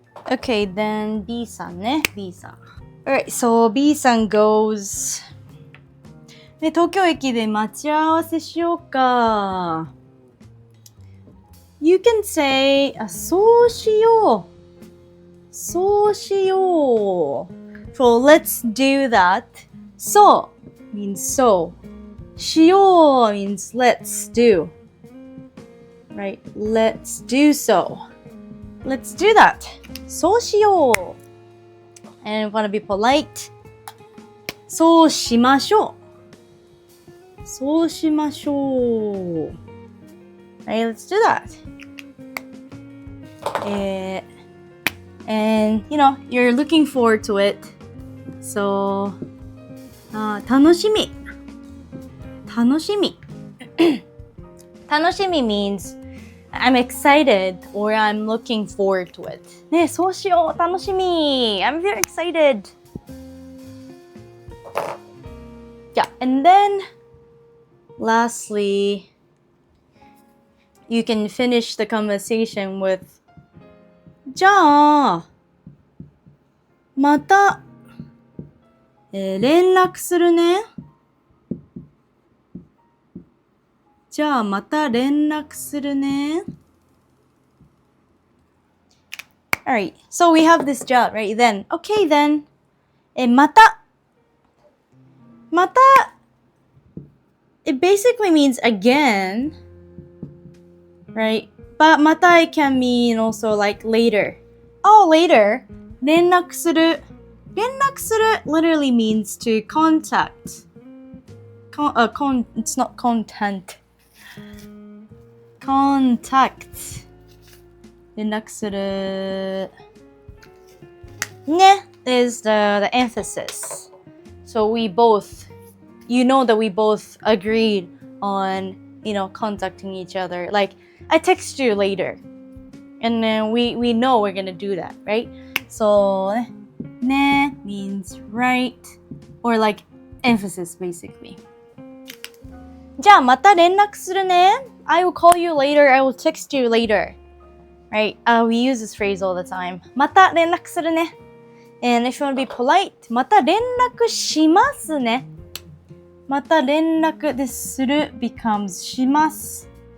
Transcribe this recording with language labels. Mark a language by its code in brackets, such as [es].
[en] Okay, then B さんね。 [ja] B さん。 [en] Alright, so B さん goes. [ja] ね、東京駅で待ち合わせしようか。 [en] You can say, [ja] そうしよう。 [en] So, let's do that. So means so. しよう means let's do. Right? Let's do so. Let's do that. [ja] そうしよう。 [en] And if you want to be polite, [ja] そうしましょう。そうしましょう。 [en] Right, let's do that. And, you're looking forward to it. So, 楽しみ。楽しみ means I'm excited or I'm looking forward to it. [ja] ね、そうしよう。楽しみ。 [en] I'm very excited. Yeah, and then lastly, you can finish the conversation with [ja] じゃあまた、連絡するね。じゃあまた連絡するね。 [en] Alright, so we have this job, right? Then, okay then. また。また it basically means again, right? But また it can mean also like later. Oh, later. [ja] 連絡する。 [en] 連絡する literally means to contact. It's not content. Contact. [ja] 連絡する。 [en] ね is the emphasis. So we both, you know that we both agreed on, contacting each other. Like, I text you later. And then we know we're gonna do that, right? So, ね means right. Or like emphasis, basically. [ja] じゃあまた連絡するね. [en] I will call you later. I will text you later. Right? We use this phrase all the time. [ja] また連絡するね. [en] And if you want to be polite, [ja] また連絡しますね。また連絡でする [en] becomes [ja] します。